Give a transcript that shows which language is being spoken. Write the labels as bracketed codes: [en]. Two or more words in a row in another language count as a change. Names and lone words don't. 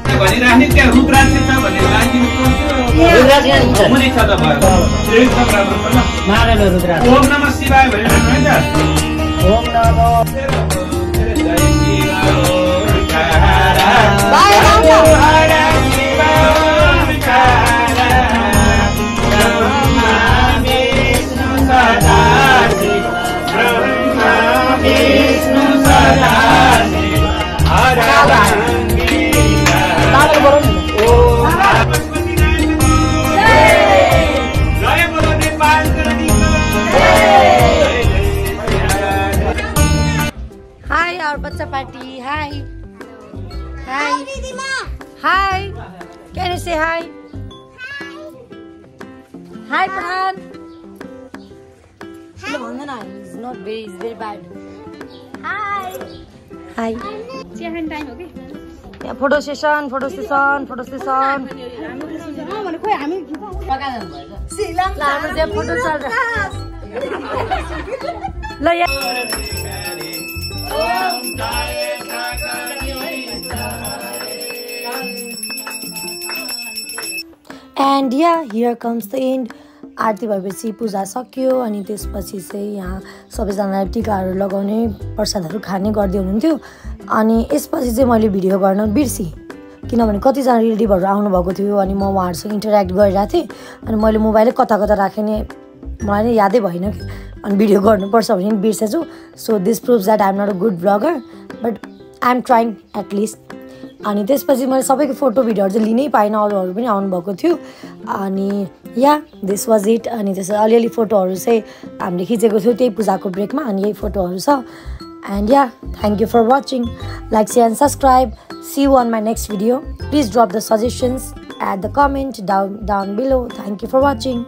[ne] भनिराख्ने त्यहाँ रुद्राक्ष छ भने राखिदिनु पर्छ मुनि छ त भयो एकदम राम्रो छ ल मारेलो रुद्राक्ष [sa] ओम नमः शिवाय [ne] भनिराख्नु है त [sa] ओम नमो [hi] जय शिव ओंकारा [ne] बाई गाउँ [hi] हर शिव ओंकारा ब्रह्मा विष्णु सदाशिव ब्रह्मा विष्णु सदाशिव हर [en] Hi, our bacha party. Hi. Hi. Hi. Can you say hi? Hi, Pran. He's not very, he's very bad. Hi. Hi. [ne] time हो के [en] Yeah, photo session, photo session, photo session. [ne] भने खोइ हामी हाम्रो चाहिँ फोटो चल ल [en] and yeah here comes the end [ne] आरती भएपछि पूजा सक्यो अनि त्यसपछि चाहिँ यहाँ सबैजनालाई टिकाहरू लगाउने प्रसादहरू खाने गर्दै हुनुहुन्थ्यो अनि यसपछि चाहिँ मैले भिडियो गर्न बिर्सेँ किनभने कतिजना रिलेटिभहरू आउनुभएको थियो अनि म उहाँहरूसँग इन्टरेक्ट गरिरहेको थिएँ अनि मैले मोबाइलै कता कता राखेँ नि मलाई नै यादै भएन कि अनि भिडियो गर्नुपर्छ भने बिर्सेछु [en] so this proves that I am not a good blogger but I am trying at least [ne] अनि त्यसपछि मैले सबैको फोटो भिडियोहरू चाहिँ लिनै पाइनँ अरूहरू पनि आउनुभएको थियो अनि [en] yeah this was it [ne] अनि त्यसो अलिअलि फोटोहरू चाहिँ हामीले खिचेको थियौँ त्यही पूजाको ब्रेकमा अनि यही फोटोहरू छ [en] and yeah, thank you for watching. Like, share and subscribe. See you on my next video. Please drop the suggestions at the comment down below. Thank you for watching.